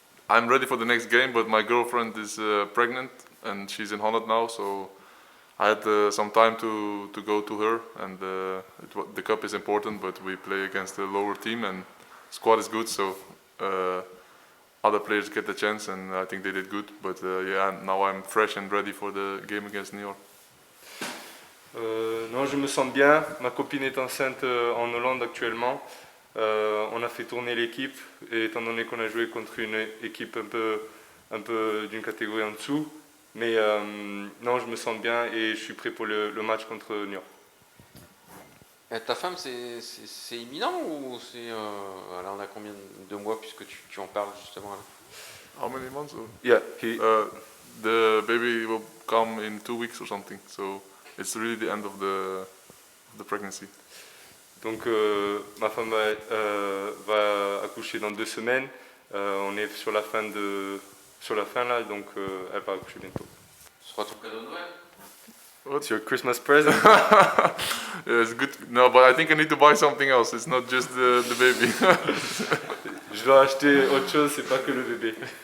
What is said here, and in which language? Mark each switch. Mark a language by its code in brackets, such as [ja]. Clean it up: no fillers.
[en] I'm ready for the next game, but my girlfriend is pregnant and she's in Holland now, so I had some time to go to her, and the cup is important, but we play against a lower team and squad is good, so other players get the chance, and I think they did good. But now I'm fresh and ready for the game against New York. [fr] Non, je me sens bien. Ma copine est enceinte en Hollande actuellement. On a fait tourner l'équipe, et étant donné qu'on a joué contre une équipe un peu d'une catégorie en dessous. Mais non, je me sens bien et je suis prêt pour le match contre New York. Ta femme, c'est imminent ou c'est... là, on a combien de mois puisque tu en parles justement là? [en] How many months? Yeah, the baby will come in 2 weeks or something, so it's really the end of the pregnancy. [fr] Donc ma femme va accoucher dans 2 semaines. On est sur la fin là, donc elle va accoucher bientôt. Ce sera ton cadeau de Noël? [en] What's your Christmas present? Yeah, it's good. No, but I think I need to buy something else. It's not just the baby. [fr] Je dois acheter autre chose, c'est pas que le bébé.